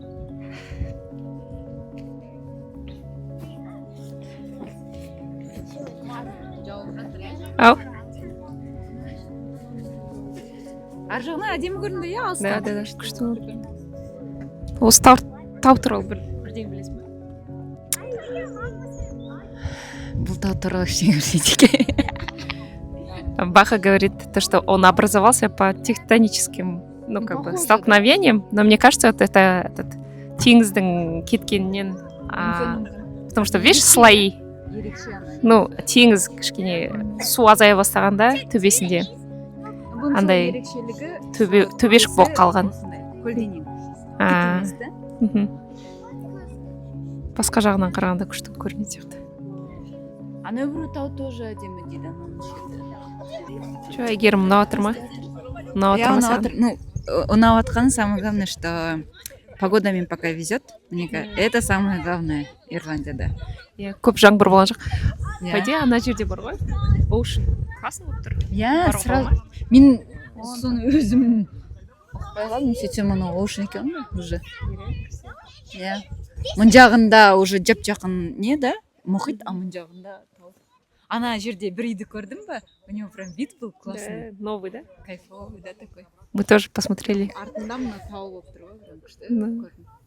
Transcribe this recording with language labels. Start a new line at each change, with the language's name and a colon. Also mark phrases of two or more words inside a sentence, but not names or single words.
Kazakh: Ау? Ар жағынан әдемі көрінді, иә, алыстан. Да, күшті болып. Осы тау туралы бірден білесің бе? Бұл тау туралы ештеңе білмейді.
Russian: Баха говорит, то, что он образовался по тектоническим, столкновениям, но мне кажется, это этот
Kazakh: теңіздің кеткенінен,
Russian: потому что, видишь, слои,
Kazakh: теңіз кішкене су азая бастағанда төбесінде андай төбешік болып қалған. Басқа жағынан қарағанда күшті көрінеді сияқты. Ана бір тау тоже әдемі дейді. Че, Әйгерім, ұнап отыр ма? Ұнап отыр ма саған? Ұнап отқаны
Russian: самое главное, что погодамен пока везет. Это самое главное Ирландияда.
Kazakh: Көп жаңбыр болған жоқ.
Russian: По идее,
Kazakh: ана жерде бар ғой. Ocean классно болып тұр. Иә, сразу. Мен соны өзім ұқпай қалдым, сөйтсем ана Ocean екен ғой уже. Иә. Мұн жағында уже жап-жақын не да? Мұхит, а мұн жағында тау. Ана жерде бір үйді көрдім ба?
Russian: У него прям вид был классный. Новый, да? Кайфовый, да, такой. Мы тоже посмотрели.
Kazakh: Артында мына тау болып тұр ғой, прям күшті Да. көрдім.